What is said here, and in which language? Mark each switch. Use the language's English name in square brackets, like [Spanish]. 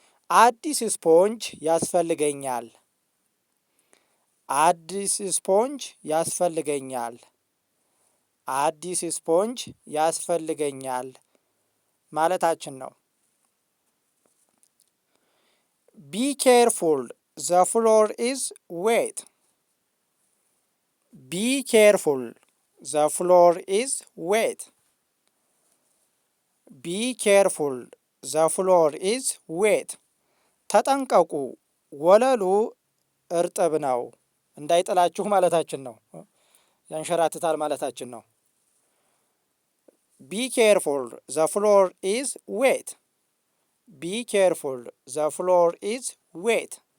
[Amharic] አዲስ ስፖንጅ ያስፈልገኛል። አዲስ ስፖንጅ ያስፈልገኛል። አዲስ ስፖንጅ ያስፈልገኛል ማለታችን ነው። [English] Be careful, the floor is wet. Be careful, the floor is wet. Be careful, the floor is wet. [Amharic] ተጠንቀቁ፣ ወለሉ እርጥብ ነው። እንዳይጥላችሁ ማለታችን ነው። [English] ያንሸራትታል ማለታችን ነው። ቢ ኬርፉል ዘ ፍሎር ኢዝ ዌት። ቢ ኬርፉል ዘ ፍሎር ኢዝ ዌት።